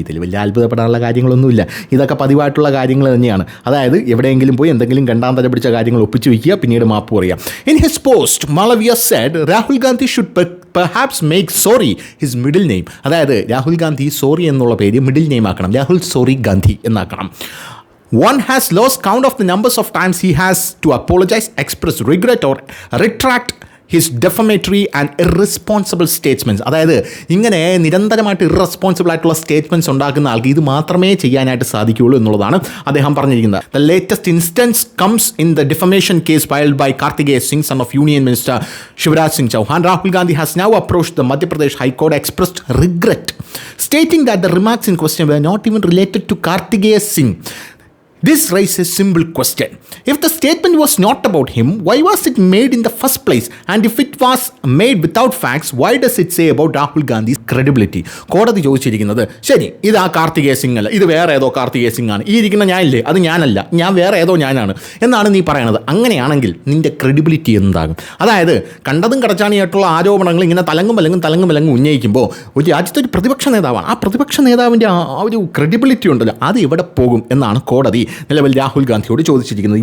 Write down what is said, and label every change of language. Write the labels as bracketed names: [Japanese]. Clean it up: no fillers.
[Malayalam] ഇതിൽ വലിയ അത്ഭുതപ്പെടാനുള്ള കാര്യങ്ങളൊന്നുമില്ല, ഇതൊക്കെ പതിവായിട്ടുള്ള കാര്യങ്ങൾ തന്നെയാണ്. അതായത് എവിടെയെങ്കിലും പോയി എന്തെങ്കിലും രണ്ടാം തരം പിടിച്ച കാര്യങ്ങൾ ഒപ്പിച്ചു വയ്ക്കുക, പിന്നീട് മാപ്പ് പറയുക. [English] In his post Malaviya said Rahul Gandhi should perhaps make sorry his middle name. [Malayalam] അതായത് രാഹുൽ ഗാന്ധി സോറി എന്നുള്ള പേര് മിഡിൽ നെയിം ആക്കണം, Rahul sorry Gandhi എന്നാക്കണം. [English] One has lost count of the numbers of times he has to apologize, express regret or retract his defamatory and irresponsible statements. [Malayalam] അതായത് ഇങ്ങനെ നിരന്തരമായിട്ട് irresponsible ആയിട്ടുള്ള statements ഉണ്ടാക്കുന്ന ആൾക്ക് ഇത് മാത്രമേ ചെയ്യാനായിട്ട് സാധിക്കുകയുള്ളൂ എന്നുള്ളതാണ് അദ്ദേഹം പറഞ്ഞിരിക്കുന്നത്. [English] The latest instance comes in the defamation case filed by Kartikeya Singh, son of Union Minister Shivraj Singh Chauhan. Rahul Gandhi has now approached the Madhya Pradesh High Court, expressed regret, stating that the remarks in question were not even related to Kartikeya Singh. This raises a simple question. If the statement was not about him, why was it made in the first place? And if it was made without facts, why does it say about Rahul Gandhi's credibility? [Malayalam] കോടതി ചോദിച്ചിരിക്കുന്നത് ശരി, ഇത് ആ കാർത്തികേയ സിംഗ് അല്ല, ഇത് വേറെ ഏതോ കാർത്തികേയ സിംഗ് ആണ്, ഈ ഇരിക്കുന്ന ഞാനില്ലേ അത് ഞാനല്ല, ഞാൻ വേറെ ഏതോ ഞാനാണ് എന്നാണ് നീ പറയണത്. അങ്ങനെയാണെങ്കിൽ നിൻ്റെ ക്രെഡിബിലിറ്റി എന്താകും? അതായത് കണ്ടതും കടച്ചാണിയായിട്ടുള്ള ആരോപണങ്ങൾ ഇങ്ങനെ തലങ്ങും വിലങ്ങും ഉന്നയിക്കുമ്പോൾ ഒരു രാജ്യത്തെ ഒരു പ്രതിപക്ഷ നേതാവാണ്, ആ പ്രതിപക്ഷ നേതാവിൻ്റെ ആ ഒരു ക്രെഡിബിലിറ്റി ഉണ്ടല്ലോ, അത് എവിടെ പോകും എന്നാണ് കോടതി നിലവിൽ രാഹുൽ ഗാന്ധിയോട് ചോദിച്ചിരിക്കുന്നത്.